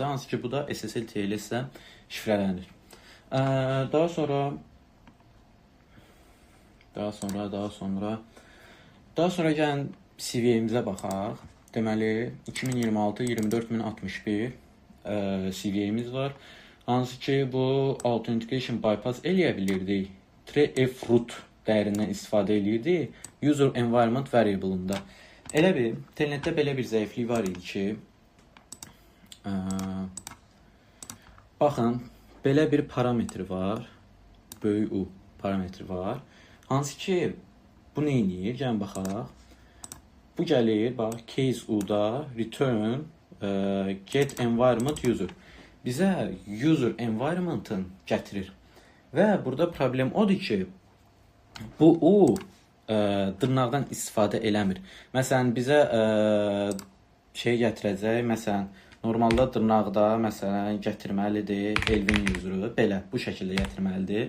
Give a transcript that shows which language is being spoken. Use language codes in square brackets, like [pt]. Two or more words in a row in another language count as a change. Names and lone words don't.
[az] Hansı ki, bu da SSL TLS ilə şifrələnir. Daha sonra Daha sonra gəlin CV'mizə baxaq. Deməli 2026 24061 CV'miz var. Hansı ki bu [en] authentication bypass [az] eləyə bilirdik. 3F root dəyərindən istifadə edirdik [en] user environment variable- [az] ında. Elə bir Telnetdə belə bir zəiflik var idi ki, baxın, belə bir parametri var. Böyük U parametri var. Hansı ki bu nə edir? Gəlin baxaq. Bu gəlir, bax, case U-da [en] return get environment user. [az] Bizə [en] user environment- [az] ın gətirir. Və burada problem odur ki, bu U dırnaqdan istifadə eləmir. Məsələn, bizə şey gətirəcək, məsələn, normalda dırnaqda, məsələn, gətirməlidir Elvin user'ı, belə, bu şəkildə gətirməlidir.